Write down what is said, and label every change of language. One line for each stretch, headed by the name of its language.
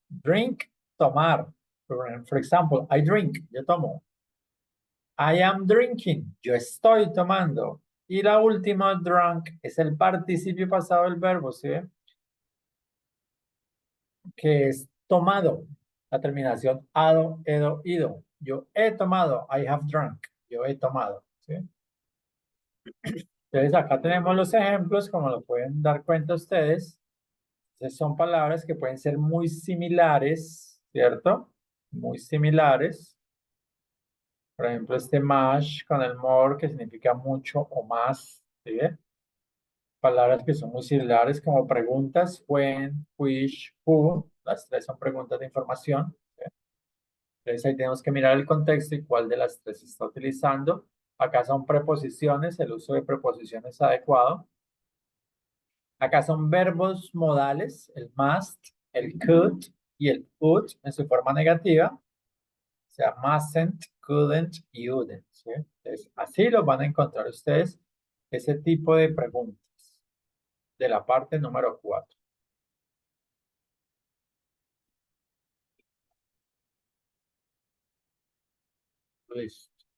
English: Drink,
Spanish: tomar.
English: For example, I drink,
Spanish: yo tomo.
English: I am drinking,
Spanish: yo estoy tomando. Y la última, drunk, es el participio pasado del verbo, ¿sí? Que es tomado. La terminación ado, edo, ido. Yo he tomado,
English: I have drunk.
Spanish: Yo he tomado, ¿sí? Entonces acá tenemos los ejemplos, como lo pueden dar cuenta ustedes. Entonces son palabras que pueden ser muy similares, ¿cierto? Muy similares. Por ejemplo, este much con el more, que significa mucho o más, ¿sí? Palabras que son muy similares como preguntas, when, which, who. Las tres son preguntas de información, ¿sí? Entonces ahí tenemos que mirar el contexto y cuál de las tres se está utilizando. Acá son preposiciones, el uso de preposiciones adecuado. Acá son verbos modales, el must, el could y el would en su forma negativa. O sea, mustn't, couldn't y wouldn't, ¿sí? Entonces, así lo van a encontrar ustedes, ese tipo de preguntas de la parte número 4. Listo.